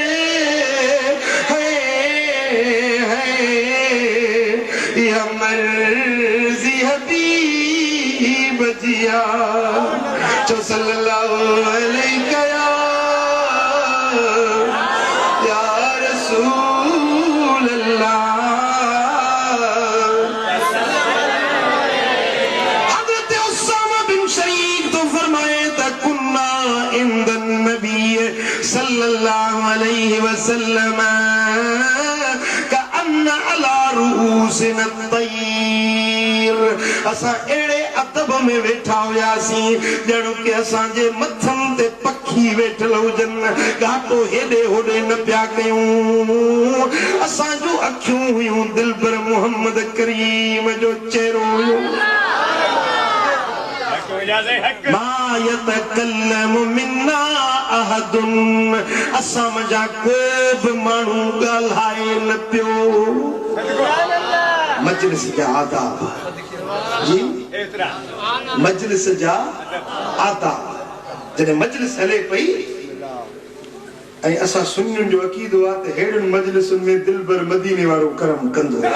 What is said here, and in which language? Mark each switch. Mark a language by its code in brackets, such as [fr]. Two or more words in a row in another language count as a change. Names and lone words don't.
[sd] या मर्जी हबीब जिया जो [ar] صلى الله عليه يا رسول الله [sd] हज़रत उस्सामा बिन शरीक तो फरमाए था [ar] كنا عند النبي صلى الله عليه وسلم كأن على رؤوسنا الطير [sd] असां एड़े अदब में वेठा हुयासीं ॼण के असां जे मथन ते पखी वेठल हुजन घाटो हेॾे होॾे न पिया कयूं असां जूं अखियूं हुयूं दिलबर मोहम्मद करीम जो चेहरो हुयो [ar] ما يتكلم منا أحد [sd] असां मजा को बि माण्हू ॻाल्हाए न पियो मजलिस जा आदाब जी मजलिस जा आदाब जॾहिं मजलिस हले पई ऐं असां सुन्नियुनि जो अक़ीदो आहे त हेड़ियुनि मजलिसुनि में दिलबर मदीने वारो करम कंदो